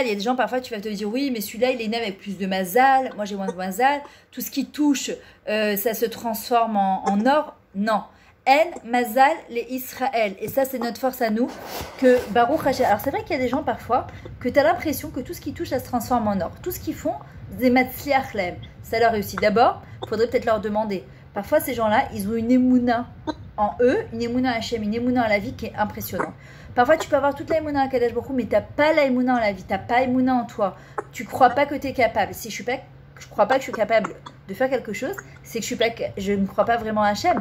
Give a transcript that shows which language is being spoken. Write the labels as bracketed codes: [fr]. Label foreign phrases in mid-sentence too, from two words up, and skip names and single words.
[fr] Il y a des gens, parfois, tu vas te dire, oui, mais celui-là, il est né avec plus de mazal. Moi, j'ai moins de mazal. Tout ce qui touche, ça se transforme en or. [he] Non. אין מזל לישראל. [fr] Et ça, c'est notre force à nous. Que [he] ברוך השם. [fr] Alors, c'est vrai qu'il y a des gens, parfois, que tu as l'impression que tout ce qui touche, ça se transforme en or. Tout ce qu'ils font, c'est [he] מצליח להם. [fr] Ça leur réussit. D'abord, il faudrait peut-être leur demander. Parfois, ces gens-là, ils ont une émouna en eux, une [he] אמונה השם, [fr] une émouna à la vie qui est impressionnante. Parfois, tu peux avoir toute la émouna à [he] קדוש ברוך הוא, [fr] mais tu n'as pas la émouna en la vie, tu n'as pas émouna en toi. Tu ne crois pas que tu es capable. Si je ne crois pas que je suis capable de faire quelque chose, c'est que je ne crois pas vraiment à Hachem.